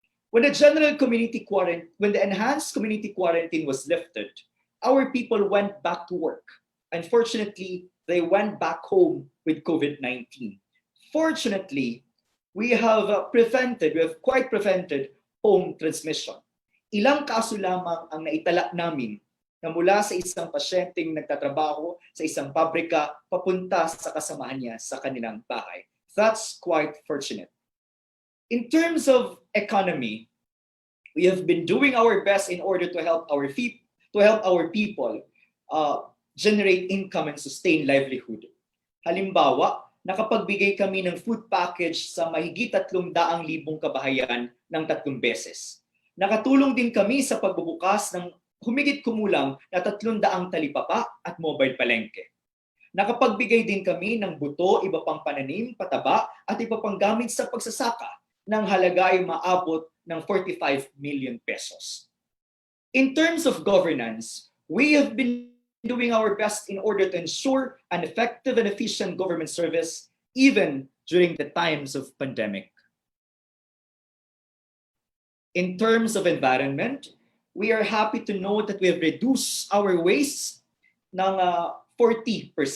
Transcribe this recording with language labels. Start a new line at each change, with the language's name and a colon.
English: When when the enhanced community quarantine was lifted, our people went back to work. Unfortunately, they went back home with COVID-19. Fortunately, we have quite prevented home transmission.
Filipino: Ilang kaso lamang ang naitala namin na mula sa isang pasyenteng nagtatrabaho sa isang pabrika papunta sa kasamahan niya sa kanilang bahay.
English: That's quite fortunate. In terms of economy, we have been doing our best in order to help our people generate income and sustain livelihood.
Filipino: Halimbawa, nakapagbigay kami ng food package sa mahigit 300,000 kabahayan ng 3 beses. Nakatulong din kami sa pagbubukas ng humigit kumulang na 300 talipapa at mobile palengke. Nakapagbigay din kami ng buto, iba pang pananim, pataba at iba pang gamit sa pagsasaka ng halaga ay maabot ng 45 million pesos.
English: In terms of governance, we have been doing our best in order to ensure an effective and efficient government service even during the times of pandemic. In terms of environment, we are happy to know that we have reduced our waste ng 40%.